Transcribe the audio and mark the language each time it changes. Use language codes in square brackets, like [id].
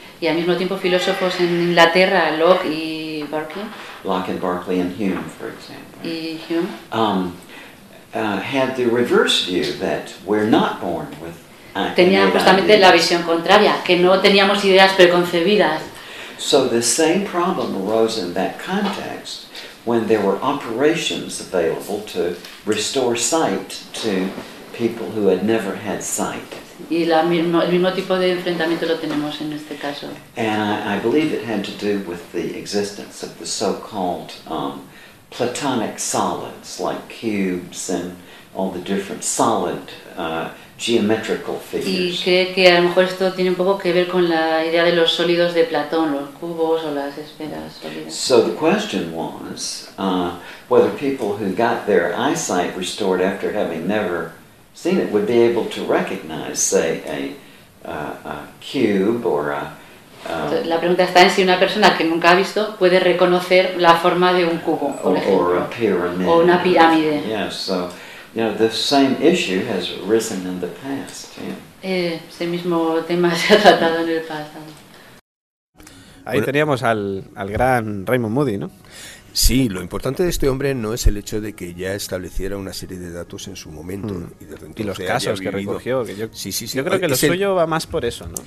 [es] y al mismo tiempo filósofos en Inglaterra, Locke y Berkeley. [en] Locke and Berkeley and Hume, for example. [es] Y Hume. [en] Had the reverse view that we're not born with. [es] Tenían justamente la visión contraria, que no teníamos ideas preconcebidas. [en] So the same problem arose in that context when there were operations available to restore sight to people who had never had sight. [es] Y el mismo tipo de enfrentamiento lo tenemos en este caso. [en] And I believe it had to do with the existence of the so-called platonic solids, like cubes and all the different solid geometrical figures. [es] Y cree que a lo mejor esto tiene un poco que ver con la idea de los sólidos de Platón, los cubos o las esferas sólidas. [en] So the question was whether people who got their eyesight restored after having never seen it would be able to recognize, say, a cube or a. [es] La pregunta está en si una persona que nunca ha visto puede reconocer la forma de un cubo, por ejemplo, o una pirámide. [en] Yes, so, you know, the same issue has arisen in the past. Yeah. [es] Ese mismo tema se ha tratado en el pasado. Ahí teníamos al gran Raymond Moody, ¿no? Sí, lo importante de este hombre no es el hecho de que ya estableciera una serie de datos en su momento y desde entonces. Y los casos que recogió. Que yo, sí, sí, sí. Yo creo que lo suyo va más por eso, ¿no?